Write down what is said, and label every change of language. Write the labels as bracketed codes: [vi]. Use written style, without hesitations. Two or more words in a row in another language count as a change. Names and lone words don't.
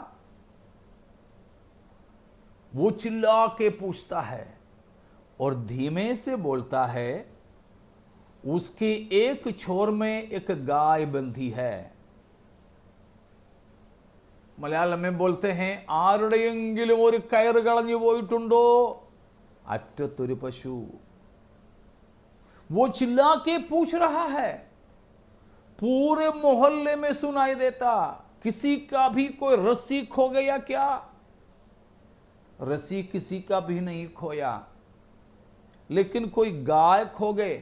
[hi] वो चिल्ला के पूछता है और धीमे से बोलता है, उसके एक छोर में एक गाय बंधी है। मलयालम में बोलते हैं, [ml] ആരുടെയെങ്കിലും ഒരു കയറ് കളഞ്ഞു പോയിട്ടുണ്ടോ, അറ്റത്തൊരു पशु। [hi] वो चिल्ला के पूछ रहा है, पूरे मोहल्ले में सुनाई देता, किसी का भी कोई रस्सी खो गया क्या? रस्सी किसी का भी नहीं खोया, लेकिन कोई गाय खो गए।